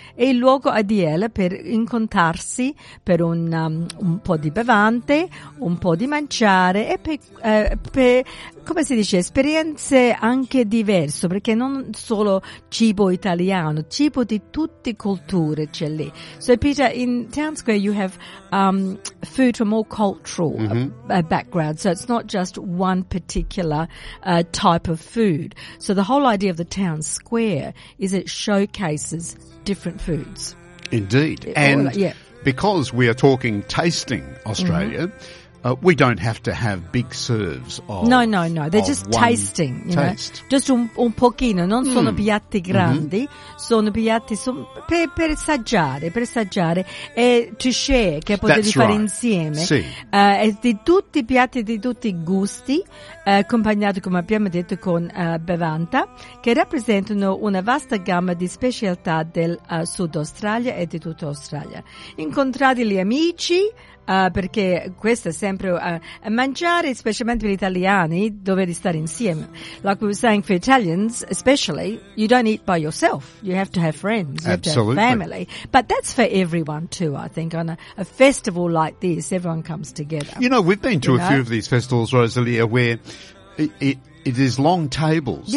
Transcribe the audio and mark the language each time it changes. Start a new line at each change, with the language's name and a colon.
Italian: È il luogo ideale per incontrarsi per un po' di bevante, un po' di mangiare e per come si dice, esperienze anche diverse, perché non solo cibo italiano, cibo di tutte le culture c'è lì.
English: So Peter, in Town Square you have food from all cultural background, so it's not just one particular type of food. So the whole idea of the Town Square is it showcases different foods. Indeed. Because we are talking Tasting Australia, we don't have to have big serves of No. They're just tasting. Just
Italian: un pochino. Non sono piatti grandi. Mm-hmm. Sono piatti per assaggiare. E
English: to share,
Italian: che potete
English: That's
Italian: fare
English: right.
Italian: insieme. Sì. E di tutti i piatti, di tutti i gusti, accompagnati, come abbiamo detto, con bevanda, che rappresentano una vasta gamma di specialità del Sud Australia e di tutta Australia. Incontrate gli amici, perché questo è sempre mangiare, specialmente per gli italiani, dovete stare insieme.
English: Like we were saying for Italians, especially, you don't eat by yourself. You have to have friends, you Absolutely. Have to have family. But that's for everyone too, I think. On a festival like this, everyone comes together. You know, we've been to a few of these festivals, Rosalia, where it is long tables.